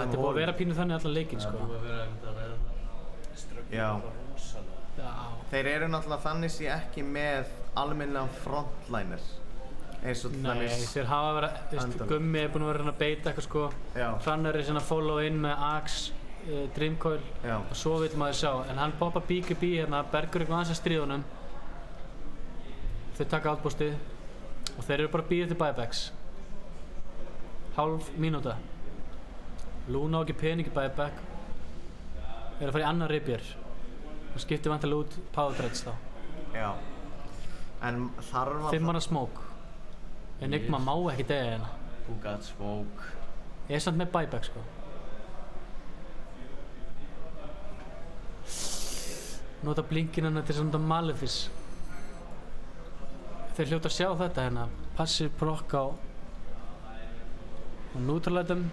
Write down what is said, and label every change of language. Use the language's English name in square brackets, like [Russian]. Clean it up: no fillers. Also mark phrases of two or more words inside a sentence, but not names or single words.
[Icelandic] þetta er búið að vera pínu þannig allan leikinn sko. Búið að vera einmitt að ræða það. Já. Já. Þeir eru náttúrulega þannig sé ekki með almennilegan frontliner eins og til Nei, dæmis þeir hafa verið, veist, Andal. Gummi er búinn að vera að reyna að beita eitthvað sko. Já. Hrannar er svona að [English] follow in [Icelandic] með Axe, Dreamcoil Já. og svo vil maður sjá, en hann poppa BKB hérna, Bergur eitthvað aðeins að stríða honum. Þau taka outbostið og þeir eru bara að bíða til buybacks. Hálf mínúta. Luna á ekki pening í buyback. Er að fara í annar ribjör. Það skiptir vantilega út power threads þá. Já. En þarf að 5 manna smoke. Enigma má ekki deyja hérna. [English] Who got smoke? [Icelandic] Ég er samt með buyback sko. Nota blinkinn hérna til svona Malefice. Þeir hljóta að sjá þetta hérna. [English] Passive proc [Icelandic] á neutralitum.